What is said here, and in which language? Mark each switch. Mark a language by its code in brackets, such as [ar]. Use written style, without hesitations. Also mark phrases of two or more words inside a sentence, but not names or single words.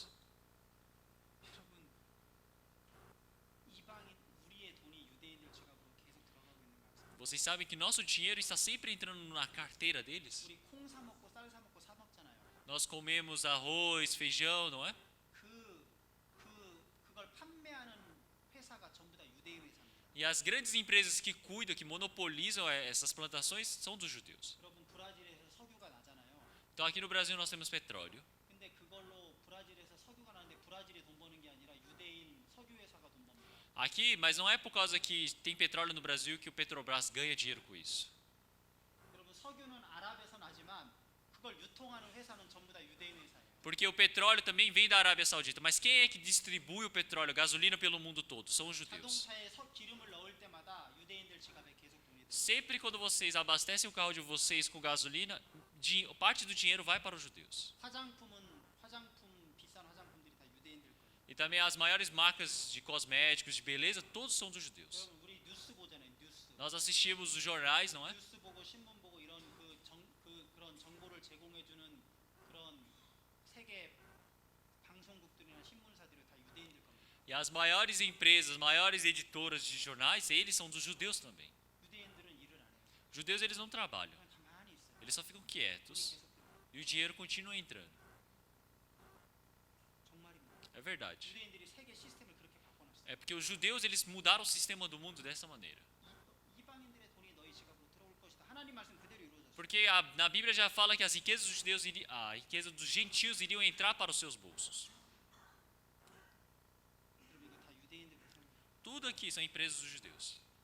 [ko] 여러분 이방인 우리의 돈이 유대인들 지갑으로 계속 들어가고 있는 거 아세요? [pt] Vocês sabem que nosso dinheiro está sempre entrando na carteira deles? [ko] 우리 콩 사 먹고 쌀 사 먹고 사 먹잖아요. [pt] Nós comemos arroz, feijão, não é? [ko] 그걸 판매하는 회사가 전부 다 유대인 회사입니다. [pt] E as grandes empresas que cuidam, que monopolizam essas plantações são dos judeus. [ko] 여러분 브라질에서 석유가 나잖아요. [pt] Então aqui no Brasil nós temos petróleo. [ko] 근데 그걸로 브라질에서 석유가 나는데 브라질이 돈 버는 게 아니라 유대인 석유 회사가 돈 법니다. [pt] Aqui, mas não é por causa que tem petróleo no Brasil que o Petrobras ganha dinheiro com isso. [ko] 여러분 석유는 아랍에서 나지만 그걸 유통하는 회사는 전부 다 유대인 회사예요. [pt] Porque o petróleo também vem da Arábia Saudita. Mas quem é que distribui o petróleo, gasolina pelo mundo todo? São os judeus. [ko] 자동차에 기름을 넣을 때마다 유대인들 지갑에 계속 돈이 들어요. [pt] Sempre quando vocês abastecem o carro de vocês com gasolina, parte do dinheiro vai para os judeus. [ko] 비싼 화장품들이 다 유대인들 거예요. [pt] E também as maiores marcas de cosméticos, de beleza, todos são dos judeus. [ko] 여러분 우리 뉴스 보잖아요. 뉴스. [pt] Nós assistimos os jornais, não é? [ko] 뉴스 보고 신문 보고 이런 그런 정보를 제공해 주는 그런 세계 방송국들이나 신문사들이 다 유대인들 겁니다. [pt] E as maiores empresas, maiores editoras de jornais, eles são dos judeus também. [ko] 유대인들은 일을 안 해요. [pt] Judeus eles não trabalham. [ko] 그냥 가만히 있어요. [pt] Eles só ficam quietos. [ko] 계속 들어요. [pt] E o dinheiro continua entrando. [ko] 정말입니다. [pt] É verdade. [ko] 유대인들이 세계 시스템을 그렇게 바꿔놨어요. [pt] É porque os judeus eles mudaram o sistema do mundo dessa maneira. [ko] 이방인들의 돈이 너희 지갑으로 들어올 것이다. 하나님 말씀 그대로 이루어졌어요. [pt] Porque na Bíblia já fala que as riquezas dos judeus a riqueza dos gentios iriam entrar para os seus bolsos. [ko] 여러분 이거 다 유대인들 회사입니다. [pt] Tudo aqui são empresas dos judeus.